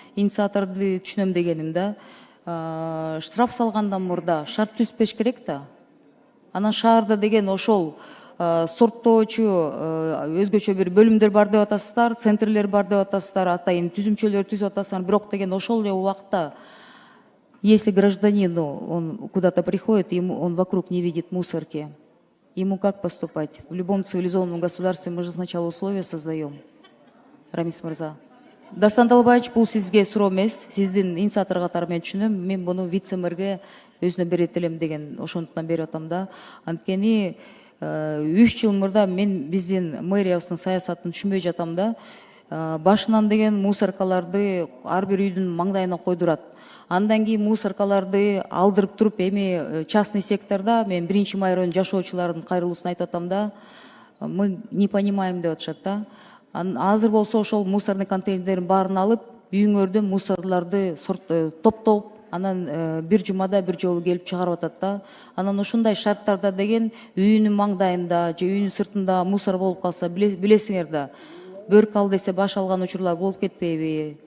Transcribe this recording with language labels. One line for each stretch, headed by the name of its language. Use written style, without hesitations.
Kyrgyz: Инициаторду түшүнөм дегеним да. Штраф салгандан мурда шарт түзүп керек да. Анан шаарда деген ошол сорттоочу өзгөчө бир бөлүмдөр бар деп атасыздар, центрлер бар деп атасыздар, атайын түзүмчөлөр түзүп атасыздар. Бирок деген ошол эле убакта,
Russian: если гражданин он куда-то приходит, он вокруг не видит мусорки, ему как поступать? В любом цивилизованном государстве мы же сначала условия создаем.
Kyrgyz: Рамис мырза. Дастан Далабаевич, бул сизге суроо эмес, сиздин инициатор катары мен түшүнөм. Мен буну вице-мэрге өзүнө берет элем деген ошондуктан берип атам да. Анткени 3 жыл мурда мен биздин мэриябыздын саясатын түшүнбөй жатам да. Башынан деген мусоркаларды ар бир үйдүн маңдайына койдурат. Андан кийин мусоркаларды алдырып туруп, эми частный секторда мен 1-май районунун жашоочулардын кайрылуусун айтып атам да.
Russian: Мы не понимаем
Kyrgyz: деп атышат да. Азыр болсо ошол мусорный контейнерлердин баарын алып, үйүңөрдөн мусорларды топтоп, анан бир жумада бир жолу келип чыгарып атат да. Анан ушундай шарттарда деген үйүнүн маңдайында же үйүнүн сыртында мусор болуп калса, билесиңер да, бөрк ал десе баш алган учурлар болуп кетпейби?